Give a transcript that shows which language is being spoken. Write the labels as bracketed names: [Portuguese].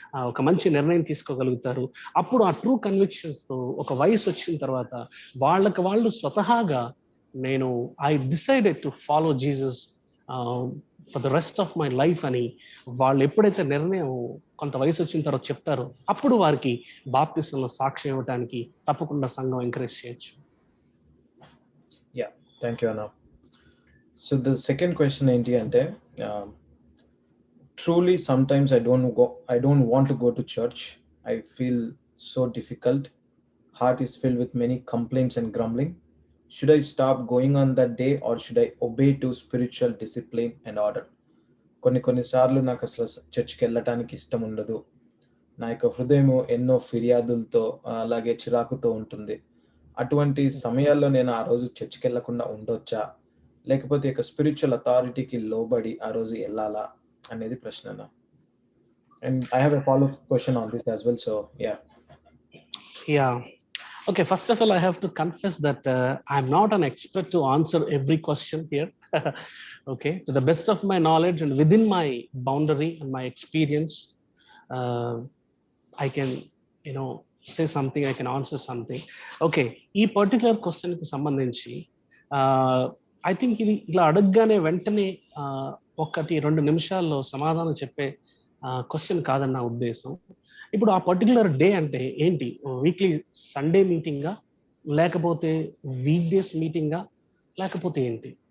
[Telugu] ఒక మంచి నిర్ణయం తీసుకోగలుగుతారు. అప్పుడు ఆ ట్రూ కన్విక్షన్స్తో ఒక వయసు వచ్చిన తర్వాత వాళ్ళకి వాళ్ళు స్వతహాగా నేను [English] I decided to follow Jesus for the rest of my life [Telugu] అని వాళ్ళు ఎప్పుడైతే నిర్ణయం కొంత వయసు వచ్చిన తర్వాత చెప్తారో అప్పుడు వారికి బాప్తిసంలో సాక్ష్యం ఇవ్వడానికి తప్పకుండా సంఘం ఎంకరేజ్ చేయొచ్చు. [English] Thank you అన్న. So the second question [Telugu] ఏంటి అంటే, [English] truly sometimes I don't want to go to church. I feel so difficult. Heart is filled with many complaints and grumbling. Should I stop going on that day or should I obey to spiritual discipline and order? [Telugu] కొన్నిసార్లు నాకు అసలు చర్చ్కి వెళ్ళటానికి ఇష్టం ఉండదు. నా యొక్క హృదయం ఎన్నో ఫిర్యాదులతో అలాగే చిరాకుతో ఉంటుంది. అటువంటి సమయాల్లో నేను ఆ రోజు చర్చ్కి వెళ్ళకుండా ఉండొచ్చా, లేకపోతే ఇక స్పిరిచువల్ అథారిటీకి లోబడి ఆ రోజు వెళ్ళాలా అనేది ప్రశ్న. [English] And I have a follow up question on this as well. So Okay, first of all, I have to confess that I'm not an expert to answer every question here. Okay, to the best of my knowledge and within my boundary and my experience, I can, say something, I can answer something. [Telugu] Okay, ఈ particular క్వశ్చన్కి సంబంధించి [English] I think [Telugu] ఇది ఇలా అడగగానే వెంటనే 1-2 నిమిషాల్లో సమాధానం చెప్పే క్వశ్చన్ కాదన్న నా ఉద్దేశం. ఇప్పుడు ఆ పర్టికులర్ డే అంటే ఏంటి? వీక్లీ సండే మీటింగా, లేకపోతే వీక్ డేస్ మీటింగా, లేకపోతే ఏంటి?